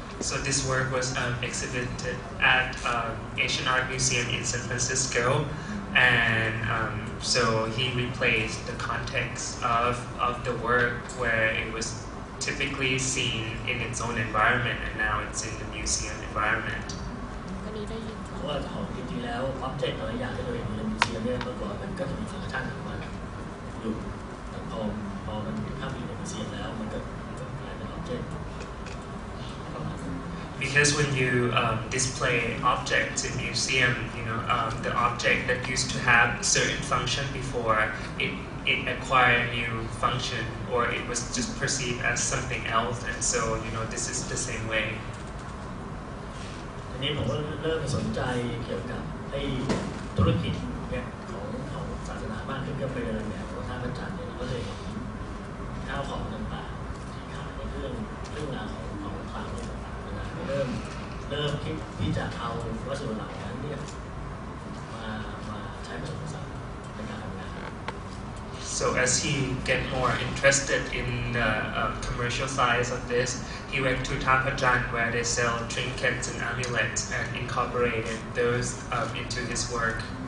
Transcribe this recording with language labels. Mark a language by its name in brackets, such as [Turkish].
[English] So this work was exhibited at Asian Art Museum in San Francisco, and so he replaced the context of the work where it was typically seen in its own environment, and now it's in the museum environment. [Thai] เพราะว่าของจริงๆแล้วอ็อบเจกต์แต่ละอย่างที่เราเห็นในมิวเซียมเนี่ยเมื่อก่อนมันก็จะมีฟังก์ชันของมันอยู่แต่พอมันเข้าไปในมิวเซียมแล้วมันก็กลายเป็นอ็อบเจกต์ [English] Because when you display objects in museum, the object that used to have a certain function before, it acquired a new function, or it was just perceived as something else, and so this is the same way. [Thai] ทีนี้ผมก็เริ่มสนใจเกี่ยวกับธุรกิจเนี่ยของ ก็ไปเดินเนี่ยท่าพระจันทร์เนี่ยเราก็จะเห็นข้าวของต่างๆที่ขายในเรื่องราวของคลังต่างๆนะเริ่มคิดที่จะเอาวัสดุเหล่านั้นเนี่ยมาใช้ผสมผสานในการทำงาน [English] So as he get more interested in the commercial size of this, he went to Tapajan where they sell trinkets and amulets and incorporated those into his work.